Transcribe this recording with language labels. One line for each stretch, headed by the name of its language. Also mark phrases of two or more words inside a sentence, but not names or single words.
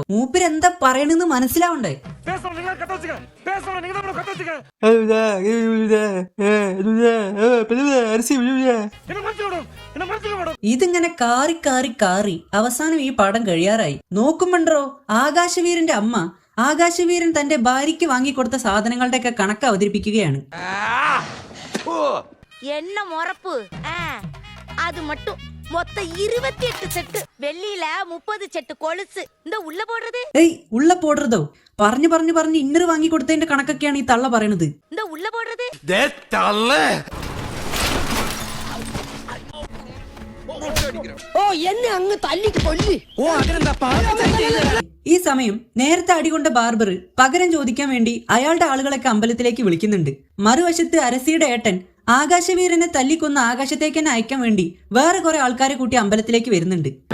Malayalam: മൂപ്പര് എന്താ പറയണെന്ന് മനസ്സിലാവണ്ടേ. ഇതിങ്ങനെ കാറി കാറി കാറി അവസാനം ഈ പടം കഴിയാറായി. നോക്കുമ്പോണ്ടോ ആകാശവീരന്റെ അമ്മ ആകാശവീരൻ തന്റെ ഭാര്യയ്ക്ക് വാങ്ങിക്കൊടുത്ത സാധനങ്ങളുടെ ഒക്കെ കണക്ക് അവതരിപ്പിക്കുകയാണ്.
Tamil: என்ன முறப்பு அது மட்டும் மொத்த 28 செட்டு வெள்ளியில 30 செட்டு கொலுசு இந்த உள்ள போடுறது.
Malayalam: ഏയ്
Tamil: உள்ள போடுறதோ
Malayalam: പറഞ്ഞു പറഞ്ഞു പറഞ്ഞ് ഇന്നർ വാങ്ങിക്കൊടുത്തതിന്റെ കണക്കൊക്കെയാണ് ഈ തള്ള പറയണത്.
Tamil: இந்த உள்ள போடுறது
Malayalam: ഈ സമയം നേരത്തെ അടികൊണ്ട ബാർബർ പകരം ചോദിക്കാൻ വേണ്ടി അയാളുടെ ആളുകളൊക്കെ അമ്പലത്തിലേക്ക് വിളിക്കുന്നുണ്ട്. മറുവശത്ത് അരസിയുടെ ഏട്ടൻ ആകാശവീരനെ തല്ലിക്കൊന്ന് ആകാശത്തേക്ക് തന്നെ അയക്കാൻ വേണ്ടി വേറെ കുറെ ആൾക്കാരെ കൂട്ടി അമ്പലത്തിലേക്ക് വരുന്നുണ്ട്.